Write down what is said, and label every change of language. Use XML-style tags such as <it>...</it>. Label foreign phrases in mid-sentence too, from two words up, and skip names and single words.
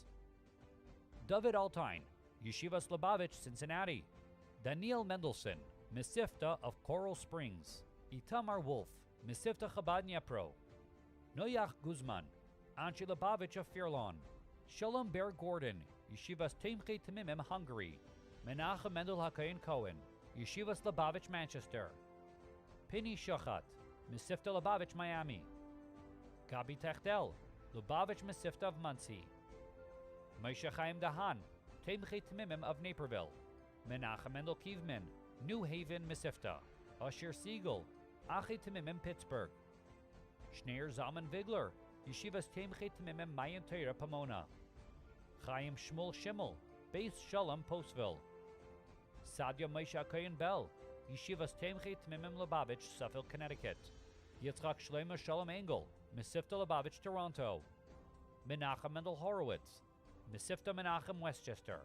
<en>David Altine, Yeshivas Lubavitch, Cincinnati. Daniel Mendelson, Mesivta of Coral Springs. Itamar Wolf, Mesivta Chabad Dnipro. Noyach Guzman, Anchi Lubavitch of Firlon. Shalom Ber Gordon, Yeshivas Temche Temimim, Hungary. Menachem Mendel HaKohen Cohen, Yeshivas Lubavitch, Manchester. Penny Shochat, Mesivta Lubavitch, Miami. Gabi Techtel, Lubavitch Mesivta of Muncie. Moshe Chaim Dahan, Temche Temimim of Naperville. Menachem Mendel Kievman, New Haven, Mesivta. Usher Siegel, Ache Temimim, Pittsburgh. Schneer Zalman Vigler, Yeshivas Temche Temimim, Mayan Torah, Pomona. Chaim Shmuel Schimmel, Beis Shalom, Postville. Sadia Moshe Kohen Bell, Yeshivas Temche Temimim, Lubavitch, Suffolk, Connecticut. Yitzchak Shlomo Shalom Engel, Mesivta Lubavitch, Toronto. Menachem Mendel Horowitz, Mesivta Menachem, Westchester.</en>